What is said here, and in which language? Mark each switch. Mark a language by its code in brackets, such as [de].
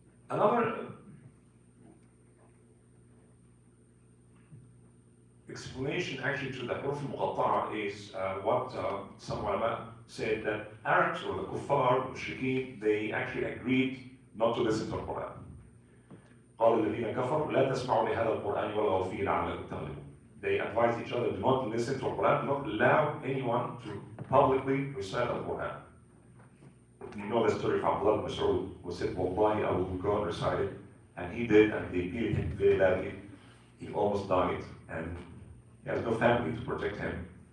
[en] Another explanation actually to the huruf al-Muqatta'a is what some ulama said, that Arabs or the kuffar, the mushrikeen, they actually agreed not to listen to the Quran. [ar] قال الذين كفروا لا تسمعوا لهذا القرآن والغوا فيه لعلكم تغلبون. [en] They advised each other, do not listen to the Quran, do not allow anyone to publicly recite the Quran. You know the story of Abdullah ibn Mas'ud, who said, Wallahi, I will go and recite it. And he did, and they beat him very badly. He almost died, and he has no family to protect him.